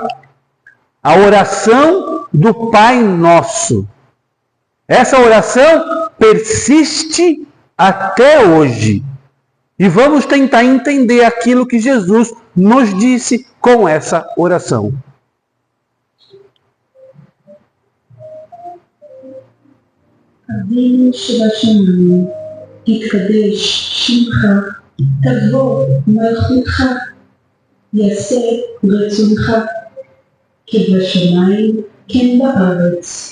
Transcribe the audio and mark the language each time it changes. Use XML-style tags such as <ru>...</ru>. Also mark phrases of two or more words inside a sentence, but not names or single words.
<pt>A oração do Pai Nosso. Essa oração persiste até hoje. E vamos tentar entender aquilo que Jesus nos disse com essa oração.</pt> <he>אבינו שבשמיים, יתקדש שמך, תבוא מלכותך, יעשה רצונך, כבשמיים כן בארץ.</he>